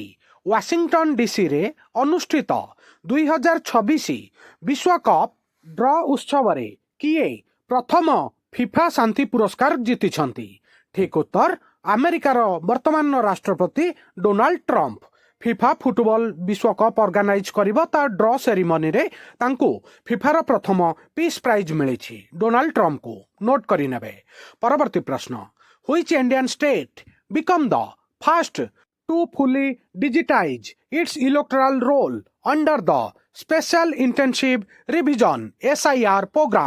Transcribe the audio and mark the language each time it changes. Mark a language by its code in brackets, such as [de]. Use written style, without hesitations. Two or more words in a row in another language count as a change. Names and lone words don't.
[or] ୱାଶିଂଟନ ଡିସି ରେ ଅନୁଷ୍ଠିତ 2026 ବିଶ୍ୱ କପ ଡ୍ର ଉତ୍ସବ ରେ କିଏ ପ୍ରଥମ ଫିଫା ଶାନ୍ତି ପୁରସ୍କାର ଜିତିଛନ୍ତି? ଠିକ ଉତ୍ତର ଆମେରିକାର ବର୍ତ୍ତମାନ ରାଷ୍ଟ୍ରପତି ଡୋନାଲ୍ଡ ଟ୍ରମ୍ପ। ଫିଫା ଫୁଟବଲ ବିଶ୍ୱକପ୍ ଅର୍ଗାନାଇଜ କରିବ ତା [en] draw ceremony [or] ତାଙ୍କୁ ଫିଫାର ପ୍ରଥମ [en] peace prize [or] ମିଳିଛି ଡୋନାଲ୍ଡ ଟ୍ରମ୍ପକୁ ନୋଟ୍ କରିନେବେ। ପରବର୍ତ୍ତୀ ପ୍ରଶ୍ନ, [en] which Indian state become the first to fully digitize its electoral roll under the special intensive revision SIR program.